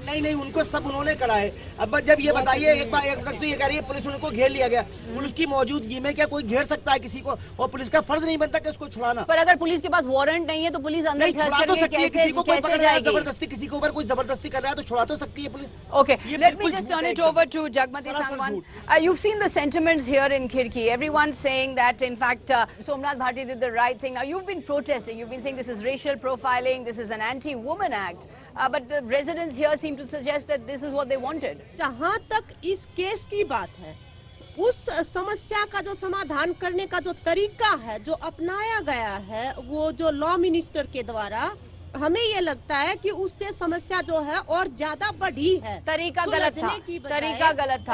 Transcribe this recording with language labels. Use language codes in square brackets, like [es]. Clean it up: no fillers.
[hi] नहीं, उनको सब उन्होंने करा है. अब जब ये बताइए, एक वक्त तो ये कह रही है पुलिस उनको घेर लिया गया. पुलिस की मौजूदगी में क्या कोई घेर सकता है किसी को? और पुलिस का फर्ज नहीं बनता कि उसको छुड़ाना. पर अगर पुलिस के पास वारंट नहीं है तो पुलिस अंदर कैसे जाएगी? जबरदस्ती किसी के ऊपर कोई जबरदस्ती कर रहा है तो छुड़ा तो सकती है police. [en] Okay, let me just turn it over to Jagmati Sangwan. You've seen the sentiments here in Khirki. Everyone's saying that, in fact, Somnath Bharati did the right thing. Now, you've been protesting. You've been saying this is racial profiling, this is an anti-woman act. But the residents here seem to suggest that this is what they wanted. [hi] जहाँ तक इस case की बात है, उस समस्या का जो समाधान करने का जो तरीका है, जो अपनाया गया है, वो जो लॉ मिनिस्टर के द्वारा, हमें ये लगता है कि उससे समस्या जो है और ज्यादा बढ़ी है. तरीका गलत था.